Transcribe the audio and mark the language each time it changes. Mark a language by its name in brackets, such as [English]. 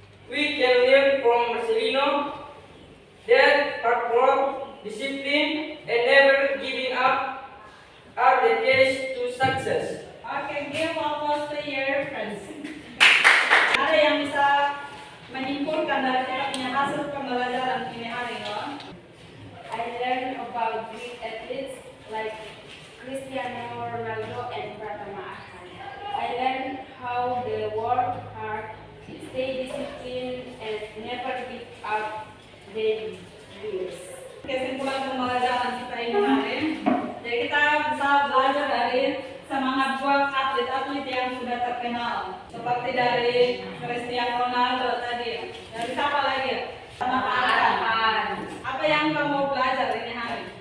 [English] We can learn from Marcelino that hard work, discipline, and never giving up are the keys to success. Okay, give almost a year, friends. [Indonesian] Ada yang bisa menyimpulkan dari kita punya hasil pembelajaran ini hari ini? [English] I learned about great athletes like Cristiano Ronaldo and Pratama Akhan. I learned how they work hard, stay disciplined, and never give up their dreams. [Indonesian] Kesimpulan pembelajaran kita ini hari, jadi kita bisa belajar dari semangat buat atlet-atlet yang sudah terkenal, seperti dari Cristiano Ronaldo tadi. Dari siapa lagi? Sama Akhan. Apa yang kamu mau belajar ini hari?